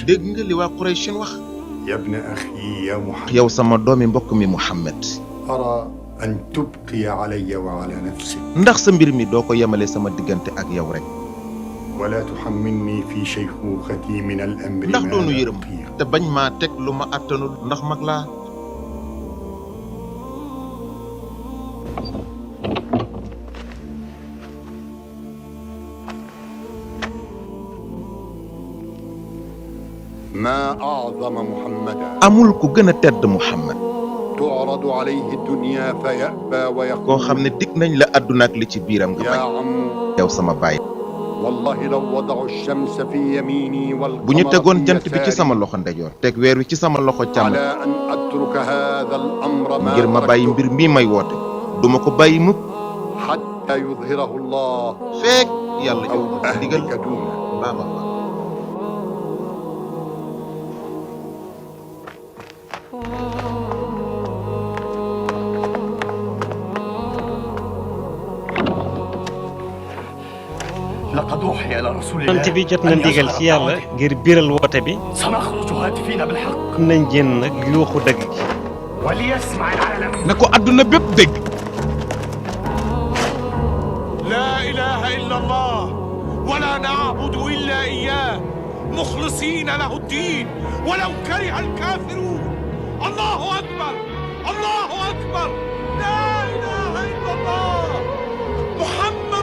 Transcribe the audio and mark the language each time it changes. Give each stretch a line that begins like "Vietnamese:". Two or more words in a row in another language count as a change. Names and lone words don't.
Wolof: dégg nga li waa Qurayshin wax
Arabic: يا ابن أخي يا محمد
Wolof: yow sama doomi mbokk mi Muhammad
Arabic: أرى أن تبقي علي وعلى نفسك
Wolof: ndax sa mbir mi doo ko yemale sama diggante ak yow rek
Arabic: ولا تحملني في شيخوختي من الأمر
Wolof: ndax
Arabic: ما
Wolof: doonu
Arabic: لا
Wolof: yërëm
Arabic: أطيق.
Wolof: te bañ maa teg lu ma attanul ndax mag laa
Arabic: ما أعظم محمدا
Wolof: amul ku gën a tedd Muhammad
Arabic: تعرض عليه الدنيا فيأبى
Wolof: koo
Arabic: ويقول
Wolof: xam ne dig nañ la àdduna ak li ci biiram nga
Arabic: يا
Wolof: bañ
Arabic: عم
Wolof: yow sama baay
Arabic: والله لو وضعوا الشمس في يميني
Wolof: bu ñu
Arabic: والقمر
Wolof: tegoon
Arabic: في
Wolof: jant bi ci
Arabic: يساري
Wolof: sama loxo ndejoor teg weer wi ci sama loxo càmm
Arabic: على أن أترك هذا الأمر ما
Wolof: ngir ma bàyyi
Arabic: تركته
Wolof: mbir mii may woote duma ko bàyyi mukk
Arabic: حتى يظهره الله
Wolof: feek yàlla
Arabic: أو
Wolof: jox ma ndigal
Arabic: أهلك دونه
Wolof: baaba ba
Arabic: لقد أوحي إلى رسول
Wolof: yonent
Arabic: الله
Wolof: bi jot na
Arabic: أن
Wolof: ndigal
Arabic: يظهر
Wolof: ci yàlla
Arabic: الدعوة.
Wolof: ngir biral woote bi
Arabic: سنخرج هاتفين بالحق
Wolof: nañ génn nag yuuxu dëgg gi
Arabic: وليسمع العالم
Wolof: na ko àdduna bépp dégg
Arabic: لا إله إلا الله ولا نعبد إلا إياه مخلصين له الدين ولو كره الكافرون الله أكبر الله أكبر لا إله إلا الله محمد